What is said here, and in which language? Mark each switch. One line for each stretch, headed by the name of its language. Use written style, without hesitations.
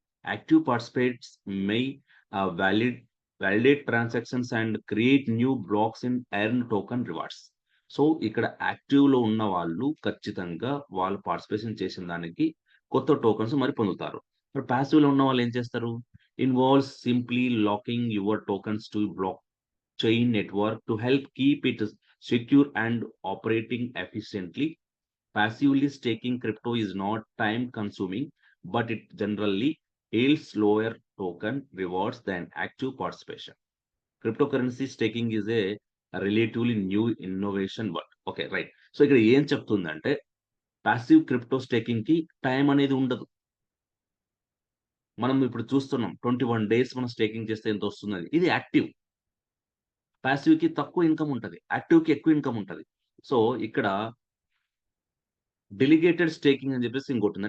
English: Active participants may validate transactions and create new blocks in earn token rewards.
Telugu: So ఇక్కడ యాక్టివ్‌లో ఉన్న వాళ్ళు ఖచ్చితంగా వాళ్ళు పార్టిసిపేషన్ చేసిన దానికి కొత్త టోకెన్స్ మరి పొందుతారు. మరి పాసివ్‌లో ఉన్న వాళ్ళు ఏం చేస్తారు?
English: Involves simply locking your tokens to block chain network to help keep it secure and operating efficiently. Passively staking crypto is not time consuming, but it generally yields lower token rewards than active participation. Cryptocurrency staking is a relatively new innovation, but okay, right.
Telugu: So ఇక్కడ ఏం చెప్తుందంటే passive crypto staking కి time అనేది ఉండదు. మనం ఇప్పుడు చూస్తున్నాం 21 days మనం స్టేకింగ్ చేస్తే ఎంత వస్తున్నది. ఇది యాక్టివ్. పాసివ్‌కి తక్కువ ఇన్‌కమ్ ఉంటది. యాక్టివ్‌కి ఎక్కువ ఇన్‌కమ్ ఉంటది. సో, ఇక్కడ డెలిగేటెడ్ స్టేకింగ్ అని చెప్పేసి ఇంకోటుంది.